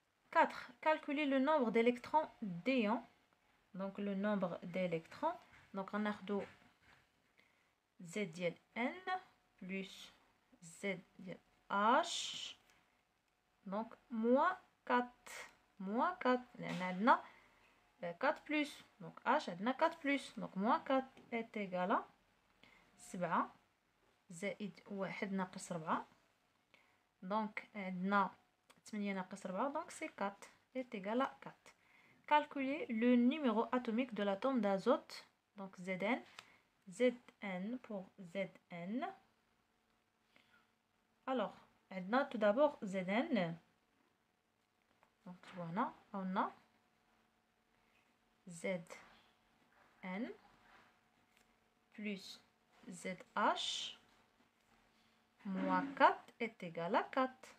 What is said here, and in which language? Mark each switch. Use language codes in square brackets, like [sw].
[fr] 4. Calculer le nombre d'électrons d'ion. Donc le nombre d'électrons. Donc on a Z ديال N plus Z ديال H. Donc moins 4. Moins 4. [ar] لأن عندنا 4 plus. [fr] Donc H عندنا 4 plus. Donc moins 4 est égal à 7 [ar] زائد 1 ناقص [fr] 4. [ar] Donc عندنا 8 ناقص 4. [fr] Donc c'est 4 est égal à 4. Calculer le numéro atomique de l'atome d'azote. Donc Zn. Zn pour Zn. Alors, عندنا tout d'abord Zn. Donc voilà, on a Zn plus ZH moins 4 est égal à 4.